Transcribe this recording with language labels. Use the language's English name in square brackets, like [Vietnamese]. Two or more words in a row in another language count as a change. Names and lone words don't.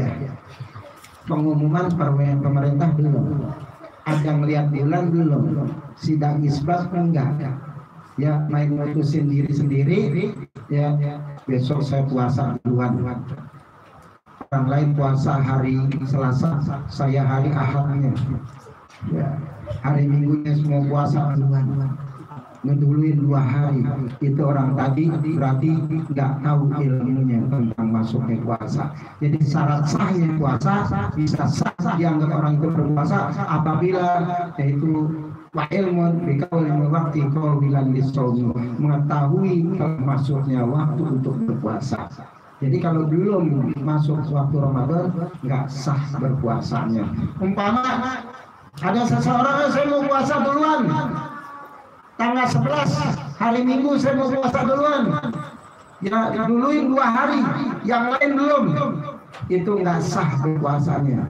[Indonesian] Pengumuman pemerintah belum, ada melihat bulan belum, sidang isbat enggak, ya main mutusin diri sendiri, ya besok saya puasa duluan, orang lain puasa hari Selasa, saya hari Ahadnya, ya hari Minggunya semua puasa duluan, ngeduluin 2 hari, itu orang tadi berarti nggak tahu ilmunya tentang masuknya puasa. Jadi syarat sahnya puasa bisa sah dianggap orang itu berpuasa apabila yaitu [Arabic] والعلم بكون الوقت قابلا للصوم, [Indonesian] mengetahui masuknya waktu untuk berpuasa. Jadi kalau belum masuk waktu Ramadan nggak sah berpuasanya. Umpama ada seseorang saya mau puasa duluan tanggal 11 hari Minggu saya mau puasa duluan, ya duluin 2 hari, yang lain belum, itu nggak sah berpuasanya.